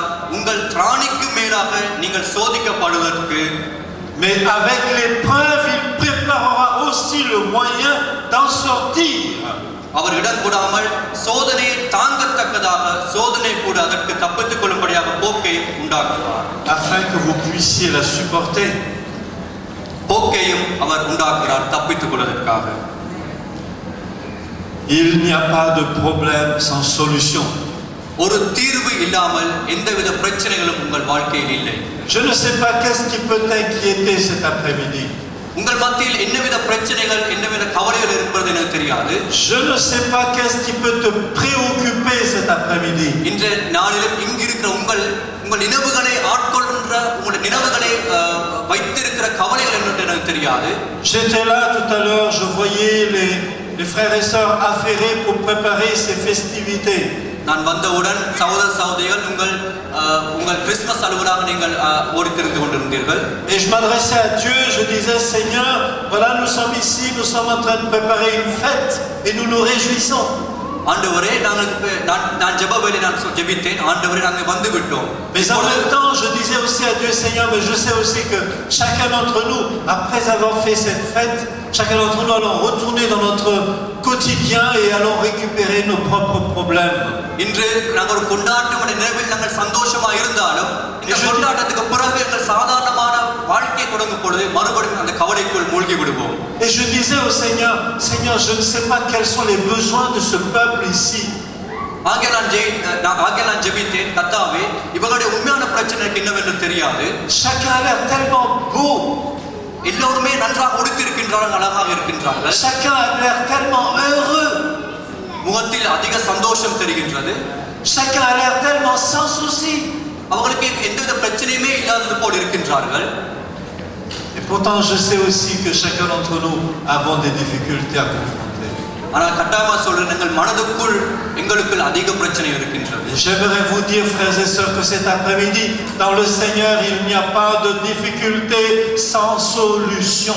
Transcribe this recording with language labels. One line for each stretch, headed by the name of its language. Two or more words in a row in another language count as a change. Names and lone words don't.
Tamil: உங்கள் திராணிக்கு மேலாக நீங்கள் சோதிக்கப்படுவதற்கு,
French: mais avec l'épreuve il préparera aussi le moyen d'en sortir.
Tamil: அவர் இடம் கூடாமல் சோதனையை தாங்கத்தக்கதாக சோதனை கூட அதற்கு தப்பித்துக் கொள்ளும்படியாக போக்கை உண்டாக்குவார்.
French: Afin que vous puissiez la supporter.
Tamil: போக்கையும் அவர் உண்டாக்குறார் தப்பித்துக் கொள்வதற்காக.
French: Il n'y a pas de problème sans solution.
Tamil: ஒரு தீர்வு இல்லாமல் எந்தவித பிரச்சனைகளும் உங்கள் வாழ்க்கையில் இல்லை.
French: Je ne sais pas qu'est-ce qui peut t'inquiéter cet après-midi.
Tamil: உங்கள் மத்தியில் என்னவித பிரச்சனைகள் என்னவித கவலைகள் இருப்பது எனக்கு தெரியாது.
French: Je ne sais pas qu'est-ce qui peut te préoccuper cet après-midi.
Tamil: இன்றைய நாளிலும் இங்கிருக்கிற உங்கள் நினைவுகளை ஆட்கொள்கின்ற உங்களுடைய நினைவுகளை வைத்திருக்கிற கவலைகள் என்று எனக்கு தெரியாது.
French: J'étais là tout à l'heure, je voyais les frères et sœurs affairés pour préparer ces festivités.
Tamil: நான் வந்தவுடன் சகோதர சகோதரிகள் உங்கள் கிறிஸ்துமஸ் அலுவலாக நீங்கள் ஓடித்திருந்து கொண்டிருந்தீர்கள்.
French: Et je m'adressais à Dieu, je disais, Seigneur, voilà, nous sommes ici, nous sommes en train de préparer une fête et nous nous réjouissons.
Tamil: ஆண்டவரே, நான் ஜெபவேளை நான் ஜெபித்தேன். ஆண்டவரே, நாங்கள் வந்து விட்டோம்.
French: Mais en même temps, je disais aussi à Dieu, Seigneur, mais je sais aussi que chacun d'entre nous, après avoir fait cette fête, chacun d'entre nous allons retourner dans notre quotidien et allons récupérer nos propres problèmes.
Tamil: இன்று நாங்கள் ஒரு கொண்டாட்டமான நினைவில் நாங்கள் சந்தோஷமா இருந்தாலும் இந்த கொண்டாட்டத்துக்கு பிறகு எங்கள் சாதாரணமான வாழ்க்கையை தொடங்கும் பொழுது மறுபடியும் அந்த கவலைக்குள் மூழ்கி விடுவோம்.
French: Et je disais au Seigneur, Seigneur, je ne sais pas quels sont les besoins de ce peuple ici.
Tamil: ஆகிய நான் ஜெபித்தேன், கர்த்தாவே, இவங்களுடைய உண்மையான பிரச்சனைக்கு என்னவென்று தெரியாது.
French: Chacun a l'air tellement beau.
Tamil: எல்லோருமே நன்றாக உடுத்திருக்கின்றார்கள், அழகாக இருக்கின்றார்கள்.
French: Chacun a l'air tellement heureux.
Tamil: முகத்தில் அதிக சந்தோஷம் தெரிகின்றது.
French: Chacun a l'air tellement sans souci.
Tamil: அவங்களுக்கு எந்தவித பிரச்சனையுமே இல்லாதது போல் இருக்கின்றார்கள்.
French: Et pourtant, je sais aussi que chacun d'entre nous avons des difficultés à confronter.
Tamil: ஆனால் கட்டாயமா சொல்றேன், எங்கள் மனதுக்குள் எங்களுக்குள் அதிக பிரச்சனை இருக்கின்றது.
French: J'aimerais vous dire, frères et sœurs, que cet après-midi, dans le Seigneur, il n'y a pas de difficulté sans solution.